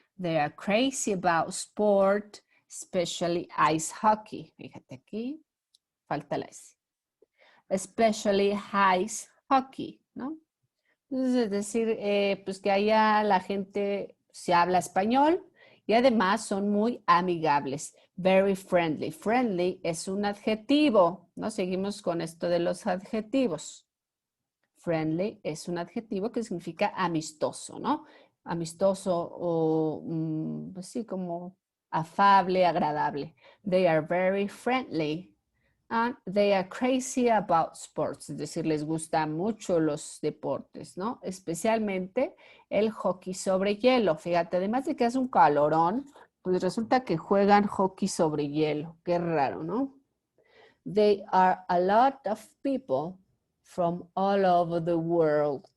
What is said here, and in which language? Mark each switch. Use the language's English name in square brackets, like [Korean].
[English] They are crazy about sport, especially ice hockey. [Spanish] Fíjate aquí, falta la S. [English] Especially ice hockey, [Spanish] ¿no? Entonces, es decir, pues que allá la gente se habla español y además son muy amigables. [English] Very friendly. [Spanish] Friendly es un adjetivo, ¿no? Seguimos con esto de los adjetivos. Friendly es un adjetivo que significa amistoso, ¿no? Amistoso o, pues sí, como afable, agradable. [English] They are very friendly. And they are crazy about sports, [Spanish] es decir, les gustan mucho los deportes, ¿no? Especialmente el hockey sobre hielo. Fíjate, además de que hace un calorón, pues resulta que juegan hockey sobre hielo. Qué raro, ¿no? [English] They are a lot of people from all over the world.